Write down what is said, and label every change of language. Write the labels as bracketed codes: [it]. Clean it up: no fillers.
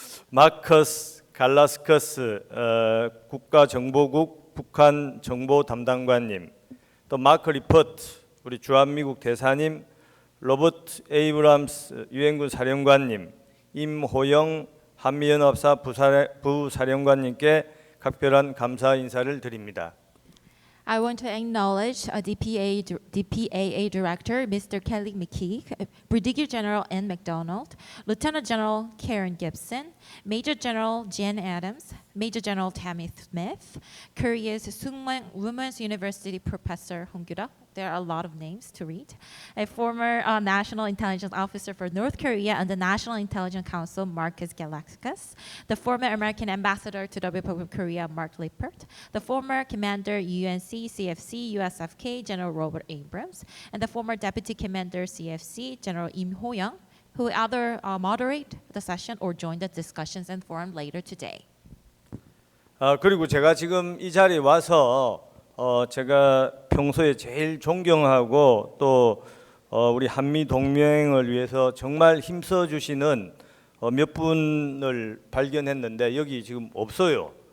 [ko] 마커스 갈라스커스 국가정보국 북한 정보 담당관님, 또 마크 리퍼트 우리 주한미국 대사님, 로버트 에이브람스 유엔군 사령관님, 임호영 한미연합사 부사령관님께 각별한 감사 인사를 드립니다. [en] I want to acknowledge DPAA Director Mr. Kelly McKeek, Brigadier General Ann McDonald, Lieutenant General Karen Gibson, Major General Jen Adams, Major General Tammy Smith, Korea's Seung Women's University Professor Hong Gyura. There are a lot of names to read. A former National Intelligence Officer for North Korea and the National Intelligence Council, Marcus Galakis. The former American Ambassador to the Republic of Korea, Mark Lippert. The former Commander UNC CFC USFK, General Robert Abrams. And the former Deputy Commander CFC, General Im Ho-young, who either moderate the session or join the discussions and forum later today. [ko] 그리고 제가 지금 이 자리에 와서 제가 평소에 제일 존경하고 또 우리 한미 동맹을 위해서 정말 힘써 주시는 몇 분을 발견했는데 여기 지금 없어요.